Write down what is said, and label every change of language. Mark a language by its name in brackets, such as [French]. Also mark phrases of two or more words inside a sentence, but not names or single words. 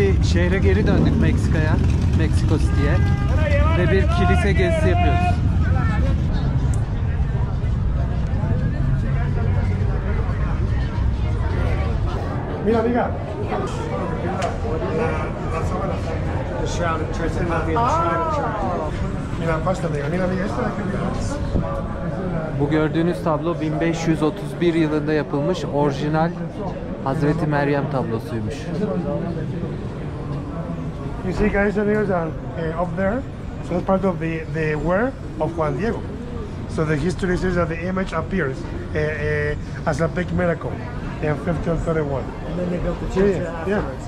[Turkish] Şehre geri döndük, Meksika'ya, Meksiko City'ye ve bir kilise gezisi yapıyoruz. [Spanish] Mira, amiga. Mira, basta, amiga. Mira, amiga, esta de aquí. [Turkish] Bu gördüğünüz tablo 1531 yılında yapılmış orijinal Hazreti Meryem tablosuymuş. [English] You see, guys, amigos, up there, so that's part of the wear of Juan Diego. So the history says that the image appears as a big miracle in 1531. And then they built the church afterwards.